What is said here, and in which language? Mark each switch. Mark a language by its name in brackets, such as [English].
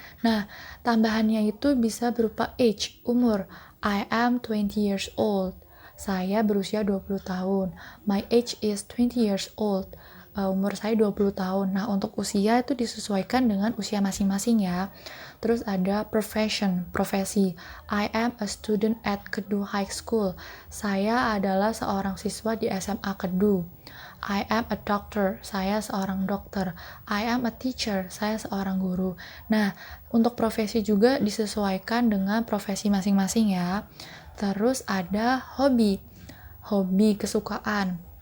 [Indonesian] Nah, tambahannya itu bisa berupa age, umur. [English] I am 20 years old. [Indonesian] Saya berusia 20 tahun. [English] My age is 20 years old. [Indonesian] Umur saya 20 tahun. Nah, untuk usia itu disesuaikan dengan usia masing-masing ya. Terus ada profession, profesi. [English] I am a student at Kedu High School. [Indonesian] Saya adalah seorang siswa di SMA Kedu. [English] I am a doctor. [Indonesian] Saya seorang dokter. [English] I am a teacher. [Indonesian] Saya seorang guru. Nah, untuk profesi juga disesuaikan dengan profesi masing-masing ya. Terus ada hobi. Hobi, kesukaan.